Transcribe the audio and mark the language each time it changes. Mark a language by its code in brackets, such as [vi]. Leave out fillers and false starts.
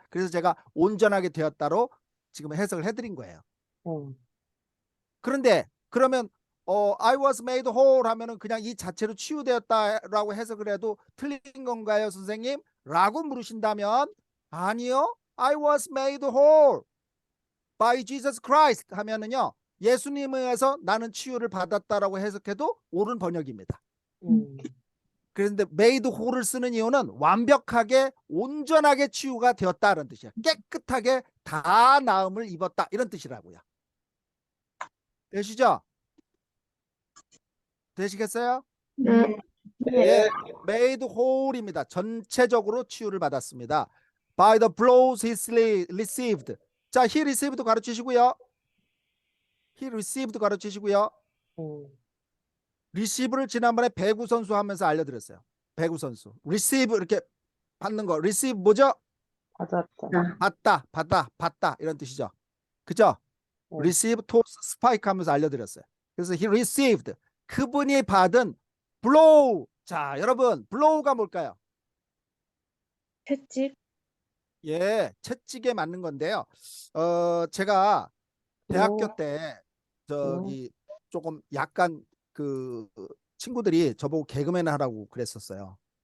[ko] 그래서 제가 온전하게 되었다로 지금 해석을 해드린 거예요. 그런데 그러면 [en] I was made whole [ko] 하면은 그냥 이 자체로 치유되었다라고 해석을 해도 틀린 건가요, 선생님? 라고 물으신다면 아니요. [en] I was made whole by Jesus Christ [ko] 하면은요. 예수님에 의해서 나는 치유를 받았다라고 해석해도 옳은 번역입니다. 그런데 made whole을 쓰는 이유는 완벽하게 온전하게 치유가 되었다는 뜻이에요. 깨끗하게 다 나음을 입었다 이런 뜻이라고요. 되시죠? 되시겠어요? 네. 예, made whole입니다. 전체적으로 치유를 받았습니다. [en] By the blows he received. [ko] 자, he received 가르치시고요. he received 가르치시고요. receive를 지난번에 배구 선수 하면서 알려드렸어요. 배구 선수. receive 이렇게 받는 거. receive 뭐죠? 받다 이런 뜻이죠. 그죠? receive, toss, spike 하면서 알려드렸어요. 그래서 he received. 그분이 받은 blow. 자, 여러분, blow가 뭘까요? 채찍. 예, 채찍에 맞는 건데요. 제가 대학교 때 저기 조금 약간 그 친구들이 저보고 개그맨 하라고 그랬었어요.